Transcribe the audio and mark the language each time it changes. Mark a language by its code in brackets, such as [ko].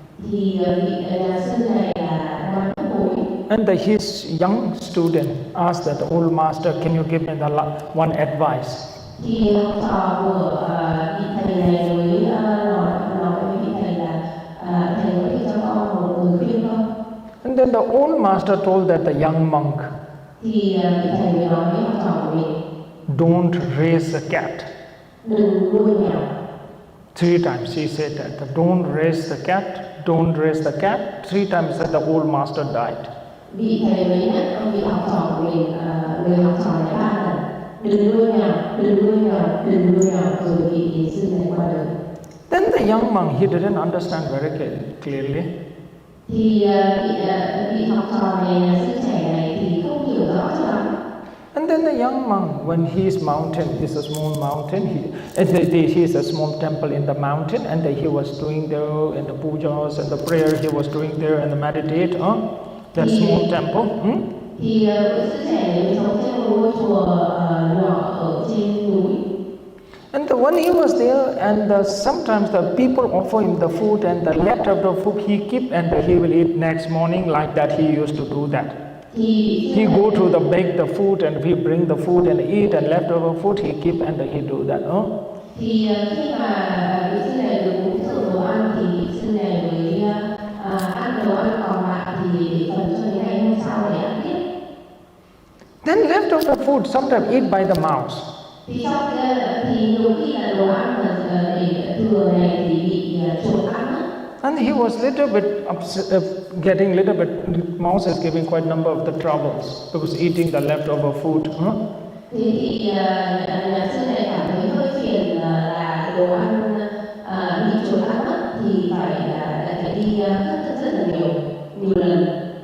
[vi] Thì vị nhà sư này là đang mất bối. [en] And his young student asked the old master, can you give me the one advice? [vi] Thì học trò của vị thầy này mới nói với vị thầy là thầy có thể cho con một lời khuyên không? [en] And then the old master told that the young monk, [vi] thì vị thầy mới nói với học trò của mình, [en] don't raise a cat. [vi] Đừng nuôi mèo. [en] 3 times he said that, don't raise the cat, don't raise the cat. 3 times that the old master died. [vi] Vị thầy mới nhắc ông vị học trò của mình, người học trò này 3 lần, đừng nuôi mèo, đừng nuôi mèo, đừng nuôi mèo, rồi vị sư này qua đời. [en] Then the young monk, he didn't understand very clearly. [vi] Thì vị học trò này, sư trẻ này thì không hiểu rõ cho lắm. [en] And then the young monk, when his mountain is a small mountain, he is a small temple in the mountain, and he was doing there in the pujas and the prayer he was doing there and the meditate, that small temple. [vi] Thì sư trẻ này sống trong một ngôi chùa nhỏ ở trên núi. [en] And when he was there, and sometimes the people offer him the food, and the leftover food he keep, and he will eat next morning. Like that, he used to do that. He go to bake the food, and he bring the food and eat, and leftover food he keep, and he do that. [vi] Thì khi mà vị sư này được cúng dường đồ ăn, thì vị sư này mới ăn đồ ăn còn lại thì để phần cho đến ngày hôm sau để ăn tiếp. [en] Then leftover food sometimes eat by the mouse. [vi] Thì sau thì nhiều khi là đồ ăn mà để thừa này thì bị chuột ăn mất. [en] And he was little bit getting little bit. Mouse is giving quite a number of the troubles because eating the leftover food. [vi] Thì nhà sư này cảm thấy hơi phiền là đồ ăn bị chuột ăn mất thì phải đi rất là nhiều lần.